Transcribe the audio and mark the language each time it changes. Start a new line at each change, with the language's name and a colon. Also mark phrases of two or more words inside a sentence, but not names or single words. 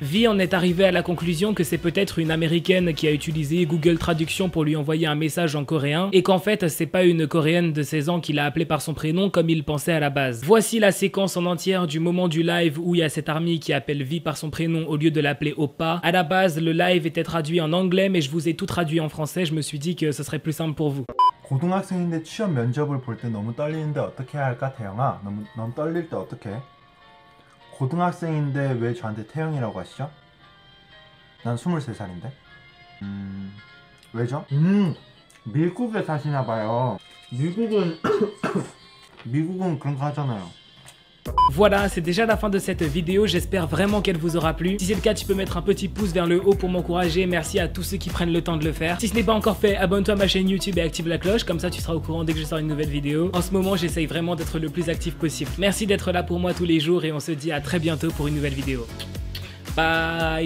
French: V en est arrivé à la conclusion que c'est peut-être une américaine qui a utilisé Google Traduction pour lui envoyer un message en coréen et qu'en fait c'est pas une coréenne de 16 ans qui l'a appelé par son prénom comme il pensait à la base. Voici la séquence en entière du moment du live où il y a cette ARMY qui appelle V par son prénom au lieu de l'appeler oppa. À la base, le live était traduit en anglais mais je vous ai tout traduit en français, je me suis dit que ce serait plus simple pour vous.
Korean: 고등학생인데 취업 면접을 볼 때 너무 떨리는데 어떻게 해야 할까 태영아? 너무 떨릴 때 어떻게 해? 고등학생인데 왜 저한테 태영이라고 하시죠? 난 23살인데. 왜죠? 미국에 사시나 봐요. 미국은 미국은 그런 거 하잖아요.
French: Voilà, c'est déjà la fin de cette vidéo, j'espère vraiment qu'elle vous aura plu. Si c'est le cas, tu peux mettre un petit pouce vers le haut pour m'encourager, merci à tous ceux qui prennent le temps de le faire. Si ce n'est pas encore fait, abonne-toi à ma chaîne YouTube et active la cloche, comme ça tu seras au courant dès que je sors une nouvelle vidéo. En ce moment, j'essaye vraiment d'être le plus actif possible. Merci d'être là pour moi tous les jours et on se dit à très bientôt pour une nouvelle vidéo.